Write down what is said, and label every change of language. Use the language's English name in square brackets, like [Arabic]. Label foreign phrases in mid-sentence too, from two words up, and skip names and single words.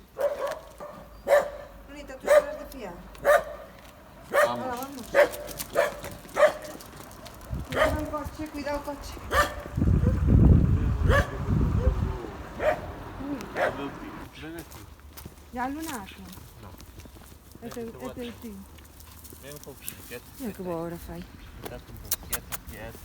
[Spanish] Bonita, tú serás de fiar. Vamos. Ahora vamos. Cuidado el coche, cuidado el coche. Ven aquí. Ya lunato? No. [Galician] É teu tio. Ven un pouquinho, quieta. Mira que boa hora fai. Estate un pouco quieta, quieta.